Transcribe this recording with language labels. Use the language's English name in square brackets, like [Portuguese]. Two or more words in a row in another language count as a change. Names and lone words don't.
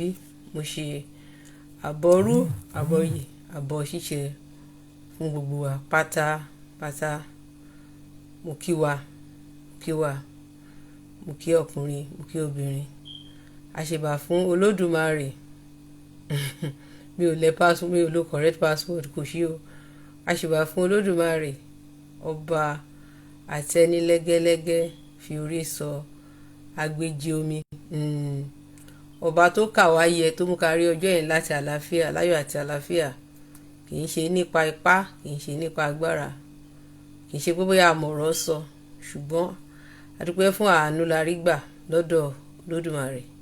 [Yoruba] Mo ṣe àbọ̀rú àbọ̀yè àbọ̀ ṣíṣe fún gbogbo wa pátápátá. Mo kí wa, mo kí ọkùnrin, mo kí obìnrin. Àṣebà fún Olódùmarè. mi ò lo [English] correct password, [Yoruba] kò sí o. Àṣebà fún Olódùmarè, ọba àtẹnilẹ́gẹ́lẹ́gẹ́ fi orí sọ agbéjì omi. Ọba tó kà wá yẹ, tó mú ká rí ọjọ́ yẹn láti àlàáfíà, láyọ̀ àti àlàáfíà. Kì í ṣe nípa ipá, kì í ṣe nípa agbára, kì í ṣe pé bóyá àmọ̀ràn sọ, ṣùgbọ́n adúpẹ́ fún àánú la rí gbà lọ́dọ̀ Olódùmarè.